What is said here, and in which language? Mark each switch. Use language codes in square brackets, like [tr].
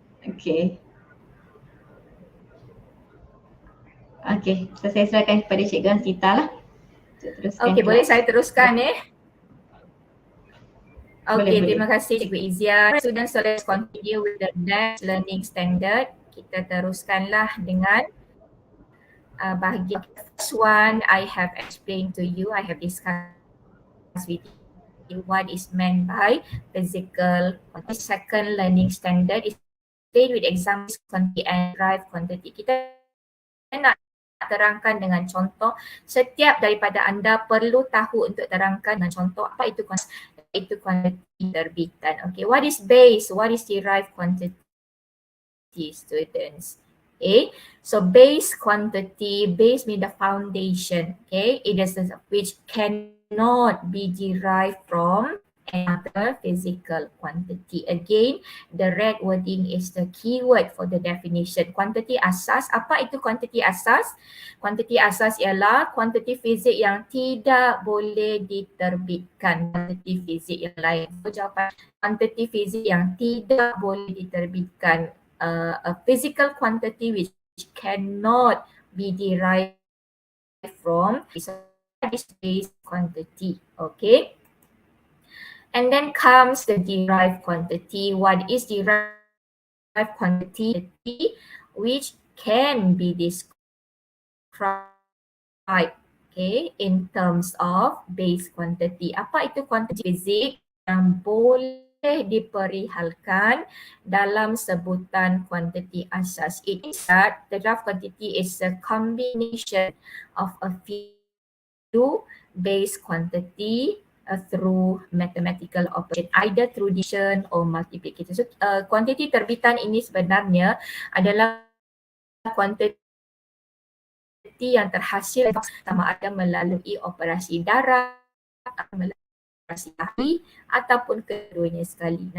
[ms] Okey. Okey, so saya serahkan kepada Cikgu Hasnitah lah. Okey, boleh saya teruskan Okey, Boleh. terima kasih Cikgu Izyan. [en] Students, so let's continue with the next learning standard. [ms] Kita teruskanlah dengan bahagian [en] first one. I have explained to you, I have discussed with you what is meant by physical. The second learning standard is deal with examples quantity and derive quantity. [ms] Kita nak terangkan dengan contoh. Setiap daripada anda perlu tahu untuk terangkan dengan contoh apa itu quantity terbitan. [en] Okay, what is base? What is derived quantity, students? Okay, so base quantity, base means the foundation. Okay, it is which cannot be derived from another physical quantity. Again, the red wording is the keyword for the definition. [ms] Quantity asas, apa itu quantity asas? Quantity asas ialah kuantiti fizik yang tidak boleh diterbitkan. Kuantiti fizik yang lain. So jawapan kuantiti fizik yang tidak boleh diterbitkan. [en] A physical quantity which cannot be derived from is base quantity. Okay. And then comes the derived quantity. What is derived quantity? Which can be described, okay, in terms of base quantity. [ms] Apa itu kuantiti fizik yang boleh diperihalkan dalam sebutan kuantiti asas? [en] It is that the derived quantity is a combination of a few base quantity through mathematical operation, either through addition or multiplication. [ms] So kuantiti terbitan ini sebenarnya adalah kuantiti yang terhasil sama ada melalui operasi darab, melalui operasi ahli ataupun keduanya sekali.